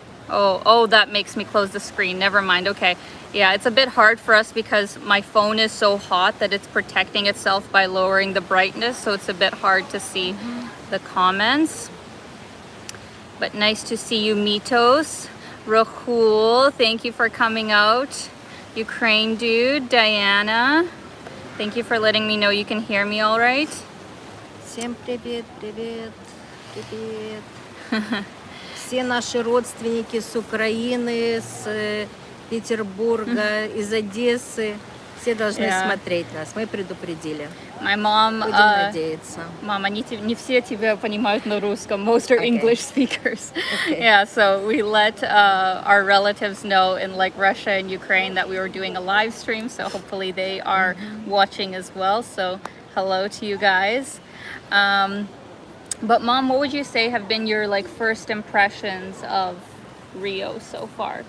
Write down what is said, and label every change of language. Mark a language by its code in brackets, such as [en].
[en] Oh, that makes me close the screen. Never mind. Okay. Yeah, it's a bit hard for us because my phone is so hot that it's protecting itself by lowering the brightness, so it's a bit hard to see the comments. But nice to see you, Mitos. Rahul, thank you for coming out. Ukraine dude, Diana, thank you for letting me know you can hear me all right. [ru] Всем привет, привет, привет. Все наши родственники с Украины, с Петербурга, из Одессы, все должны смотреть нас. Мы предупредили. [en] My mom, [ru] Будем надеяться. Mom, не все тебя понимают на русском. [en] Most are English speakers. Okay. Yeah, so we let our relatives know in like Russia and Ukraine that we were doing a live stream, so hopefully they are watching as well. So hello to you guys. But Mom, what would you say have been your like first impressions of Rio so far?